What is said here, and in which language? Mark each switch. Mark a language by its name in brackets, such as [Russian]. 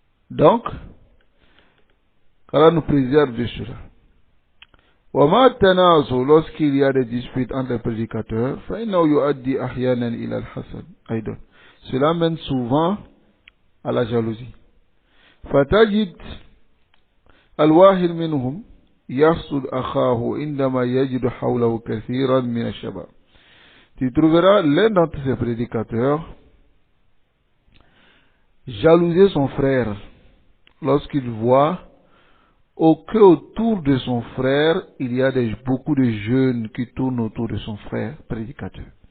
[French] Donc, Allah nous préserve de cela. [Arabic] وما التنازع [French] lorsqu'il y a des disputes entre les prédicateurs [Arabic] فإنه يؤدي أحيانا إلى الحسد أيضا. [French] Cela mène souvent à la jalousie. [Arabic] فتجد الواحد منهم يحسد أخاه عندما يجد حوله كثيرا من الشباب. [French] Tu trouveras l'un d'entre ces prédicateurs jalouser son frère lorsqu'il voit qu'autour de son frère, il y a beaucoup de jeunes qui tournent autour de son frère prédicateur.